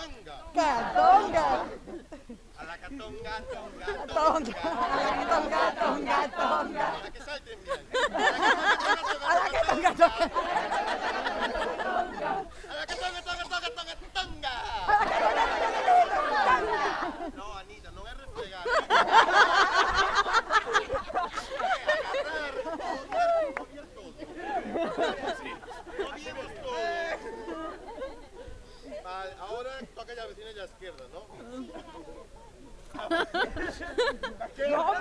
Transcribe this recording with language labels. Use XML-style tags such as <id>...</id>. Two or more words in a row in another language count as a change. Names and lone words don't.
<es>Catonga. Catonga. A la catonga, tonga, Tonga. Tonga, tonga, tonga. A la que salten bien. A la que tonga, tonga. A la que tonga, tonga, tonga, tonga, tonga. No, Anita,</es> <gl>non é refregar.</gl> <es>Agarrar, mover todo. Moviemos todo. Vale, ahora toca ya vecina y a la izquierda, ¿no? ¿Cómo?</es>